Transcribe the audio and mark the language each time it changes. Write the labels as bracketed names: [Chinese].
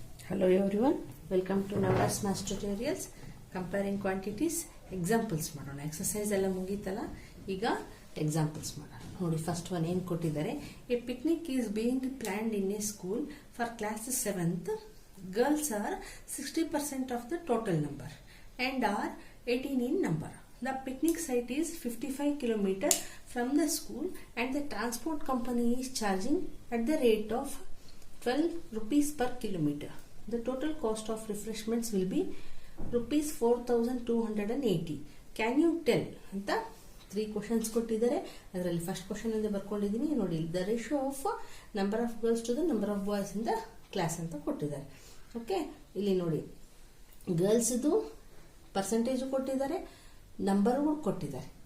[English] Hello everyone, welcome to Navras Maths Tutorials. Comparing quantities, examples [Kannada] ಮಾಡೋಣ. Exercise ಎಲ್ಲ ಮುಗೀತಲ್ಲ, ಈಗ examples ಮಾಡೋಣ. ನೋಡಿ, ಫಸ್ಟ್ ಒನ್ ಏನು ಕೊಟ್ಟಿದ್ದಾರೆ. [English] A picnic is being planned in a school for class 7th. Girls are 60% of the total number and are 18 in number. The picnic site is 55 km from the school and the transport company is charging at the rate of 12 rupees per kilometer. The total cost of refreshments will be rupees 4,280. Can you tell? [Kannada] ಅಂತ [English] 3 questions [Kannada] ಕೊಟ್ಟಿದ್ದಾರೆ. ಅದರಲ್ಲಿ first question ಇಂದ ಬರ್ಕೊಂಡಿದ್ದೀನಿ ನೋಡಿ. [English] the ratio of number of girls to the number of boys in the class [Kannada] ಅಂತ ಕೊಟ್ಟಿದ್ದಾರೆ. Okay, ಇಲ್ಲಿ ನೋಡಿ, girls ಇದು ಪರ್ಸೆಂಟೇಜ್ ಕೊಟ್ಟಿದ್ದಾರೆ, ನಂಬರ್ ಕೊಟ್ಟಿದ್ದಾರೆ.